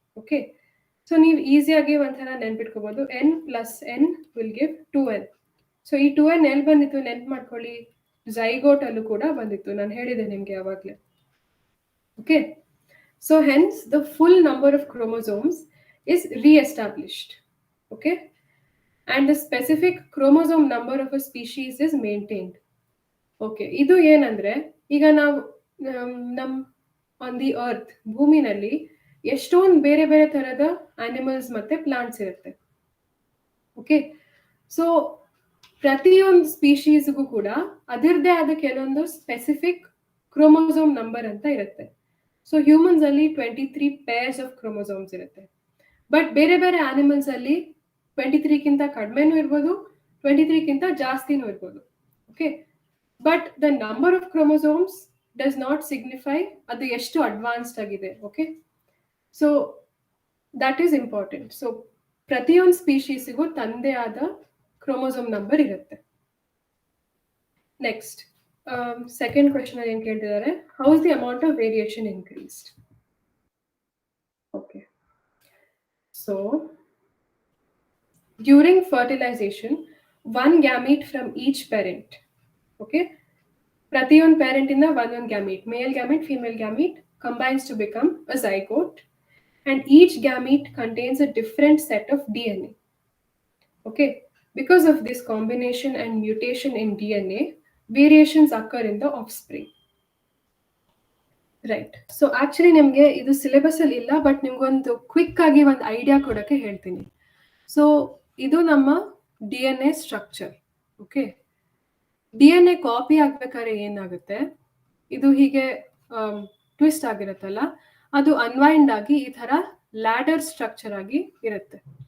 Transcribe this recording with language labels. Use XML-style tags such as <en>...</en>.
<kn>Okay, so ನೀವು ಈಸಿಯಾಗಿ ಒಂಥರ ನೆನ್ಪಿಟ್ಕೋಬಹುದು, n + n will give 2n. So ಈ 2n ಎಲ್ಲಿ ಬಂದಿತ್ತು ನೆನ್ಪು ಮಾಡ್ಕೊಳ್ಳಿ, ಝೈಗೋಟ್ ಅಲ್ಲೂ ಕೂಡ ಬಂದಿತ್ತು, ನಾನು ಹೇಳಿದೆ ನಿಮ್ಗೆ ಯಾವಾಗಲೇ.</kn> <en>Okay, so hence the full number of chromosomes is re-established. Okay, and the specific chromosome number of a species is maintained.</en> <kn>Okay, ಇದು ಏನಂದ್ರೆ, ಈಗ ನಾವು ನಮ್</kn> <en>on the earth,</en> <kn>ಭೂಮಿನಲ್ಲಿ ಎಷ್ಟೊಂದು ಬೇರೆ ಬೇರೆ ತರದ ಆನಿಮಲ್ಸ್ ಮತ್ತೆ ಪ್ಲಾಂಟ್ಸ್ ಇರುತ್ತೆ. ಓಕೆ, ಸೊ ಪ್ರತಿಯೊಂದು ಸ್ಪೀಶೀಸ್ಗೂ ಕೂಡ ಅದರದ್ದೇ ಆದ ಕೆಲವೊಂದು ಸ್ಪೆಸಿಫಿಕ್ ಕ್ರೋಮೋಸೋಮ್ ನಂಬರ್ ಅಂತ ಇರುತ್ತೆ. ಸೊ ಹ್ಯೂಮನ್ಸ್ ಅಲ್ಲಿ 23 ಪೇರ್ಸ್ ಆಫ್ ಕ್ರೋಮೋಸೋಮ್ಸ್ ಇರುತ್ತೆ. ಬಟ್ ಬೇರೆ ಬೇರೆ ಆನಿಮಲ್ಸ್ ಅಲ್ಲಿ 23ಕ್ಕಿಂತ ಕಡಿಮೆನೂ ಇರ್ಬೋದು, 23ಕ್ಕಿಂತ ಜಾಸ್ತಿನೂ ಇರ್ಬೋದು.</kn> <en>okay, but the number of chromosomes does not signify</en> <kn>ಅದು ಎಷ್ಟು ಅಡ್ವಾನ್ಸ್ಡ್ ಆಗಿದೆ.</kn> <en>Okay, so that is important.</en> <kn>So ಪ್ರತಿಯೊಂದು ಸ್ಪೀಶೀಸಿಗೂ ತಂದೆ ಆದ ಕ್ರೋಮೋಸೋಮ್ ನಂಬರ್ ಇರುತ್ತೆ.</kn> <en>next second question</en> <kn>ಅಲ್ಲಿ ಏನ್ ಕೇಳ್ತಿದ್ದಾರೆ,</kn> <en>How is the amount of variation increased? Okay, so during fertilization, one gamete from each parent, okay,</en> <kn>ಪ್ರತಿಯೊಂದು parent ಇಂದ ಒಂದೊಂದು gamete,</kn> <en>male gamete, female gamete, combines to become a zygote, and each gamete contains a different set of DNA. Okay, because of this combination and mutation in DNA, variations occur in the offspring. Right.</en> <kn>So actually ನಿಮಗೆ ಇದು syllabus ಅಲ್ಲಿ ಇಲ್ಲ, but ನಿಮ್ಗೊಂದು quick ಆಗಿ ಒಂದು idea ಕೊಡಕ್ಕೆ ಹೇಳ್ತೀನಿ. So ಇದು ನಮ್ಮ DNA structure. Okay, DNA copy ಆಗ್ಬೇಕಾದ್ರೆ ಏನಾಗುತ್ತೆ, ಇದು ಹೀಗೆ ಟ್ವಿಸ್ಟ್ ಆಗಿರುತ್ತಲ್ಲ, ಅದು ಅನ್ವೈಂಡ್ ಆಗಿ ಈ ತರ ಲ್ಯಾಡರ್ ಸ್ಟ್ರಕ್ಚರ್ ಆಗಿ ಇರುತ್ತೆ.</kn>